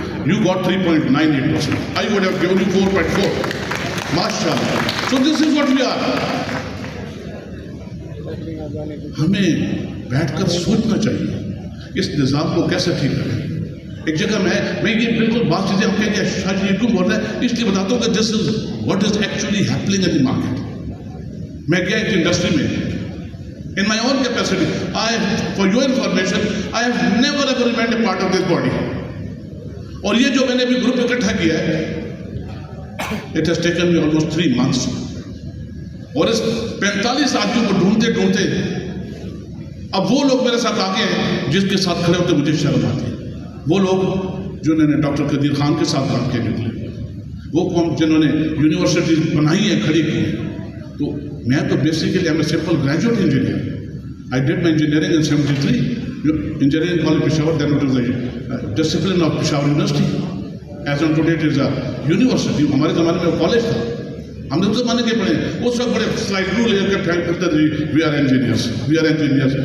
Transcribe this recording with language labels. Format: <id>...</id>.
<en>You got 3.98%. I would have given you 4.4. MashaAllah. So this is what we are.</en> <ur>ہمیں بیٹھ کر سوچنا چاہیے اس نظام کو کیسے ٹھیک کریں. ایک جگہ میں یہ بالکل بات چیزیں ہم کہیں گے شاہ جی یہ کیوں بول رہے ہیں, اس لیے بتاتا ہوں کہ this is what is actually happening in the market.</ur> <en>میں گیا ایک انڈسٹری میں, in my own capacity, for your information, I have never ever remained a part of this body.</en> <ur>اور یہ جو میں نے ابھی گروپ اکٹھا کیا ہے, it has taken me almost 3 months. اور اس 45 آدمیوں کو ڈھونڈتے ڈھونڈتے اب وہ لوگ میرے ساتھ آگے ہیں جس کے ساتھ کھڑے ہوتے مجھے شرم آتی ہے. وہ لوگ جنہوں نے ڈاکٹر قدیر خان کے ساتھ کام کیا نکلے, وہ قوم جنہوں نے یونیورسٹی بنائی ہے, کھڑی کی ہے.</ur> <en>تو میں تو basically am a simple graduate engineer. I did my engineering in 73, engineering college Peshawar, then it is a discipline of Peshawar university. As on today it is a university.</en> <ur>ہمارے زمانے میں کالج تھا, ہم نے اس زمانے کے پڑھے. اس وقت بڑے سلائڈ رول لے کر ٹائپ کرتے تھے, we are engineers, we are engineers.</ur>